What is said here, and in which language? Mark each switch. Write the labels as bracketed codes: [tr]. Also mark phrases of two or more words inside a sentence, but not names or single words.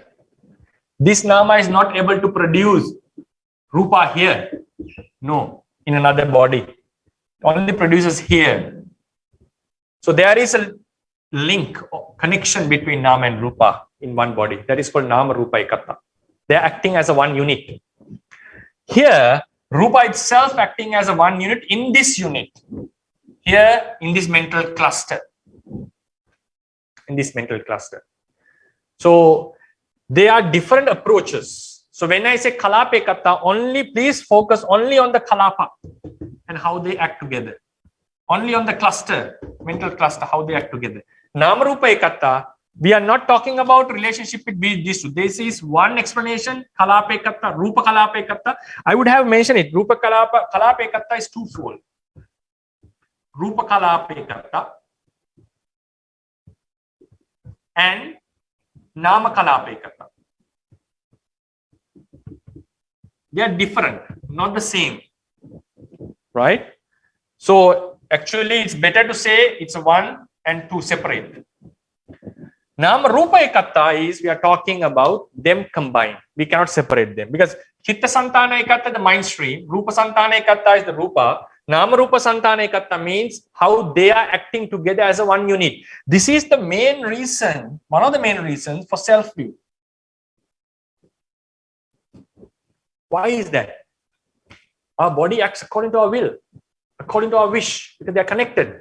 [en] This Nama is not able to produce Rupa here. No. in another body. Only produces here. So there is a link or connection between nama and rupa in one body. That is called [pi] nama rupa ekata. [en] They are acting as a one unit. Here, rupa itself acting as a one unit in this unit. Here in this mental cluster. In this mental cluster. So they are different approaches. So when I say [pi] kalapa ekata, [en] only please focus only on the kalapa and how they act together. Only on the cluster, mental cluster, how they act together. [pi] Nama rupa ekata, [en] we are not talking about relationship with these two. This is one explanation, [pi] kalapa ekata, rupa kalapa ekata. [en] I would have mentioned it. [pi] Rupa kalapa ekata [en] is twofold. [pi] Rupa kalapa ekata and nama kalapa ekata. [en] They are different, not the same. Right? So actually it's better to say it's a one and two separate. [pi] Nama rupa ekata [en] is we are talking about them combined. We cannot separate them because [pi] Chitta Santana ekata [en] the mind stream, [pi] rupa Santana ekata [en] is the rupa, [pi] nama rupa Santana ekata [en] means how they are acting together as a one unit. This is the main reason, one of the main reasons for self-view. Why is that? Our body acts according to our will, according to our wish, because they are connected.